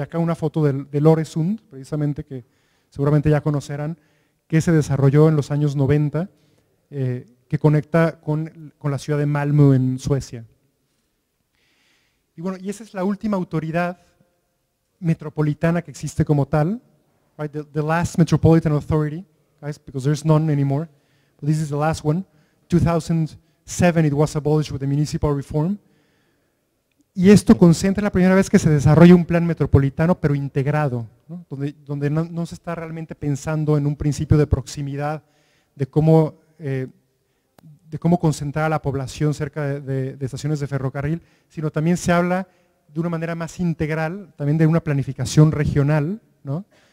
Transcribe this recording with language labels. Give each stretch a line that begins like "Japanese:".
Spanish: Y acá una foto del Øresund, precisamente, que seguramente ya conocerán, que se desarrolló en los años 90, que conecta con la ciudad de Malmö en Suecia. Y bueno, y esa es la última autoridad metropolitana que existe como tal, right?
English: The last metropolitan authority, guys, because there's none anymore, but this is the last one. 2007 it was abolished with the municipal reform.
Spanish: Y esto concentra la primera vez que se desarrolla un plan metropolitano, pero integrado, ¿no? Donde no se está realmente pensando en un principio de proximidad, de cómo concentrar a la población cerca de estaciones de ferrocarril, sino también se habla de una manera más integral, también de una planificación regional, ¿no?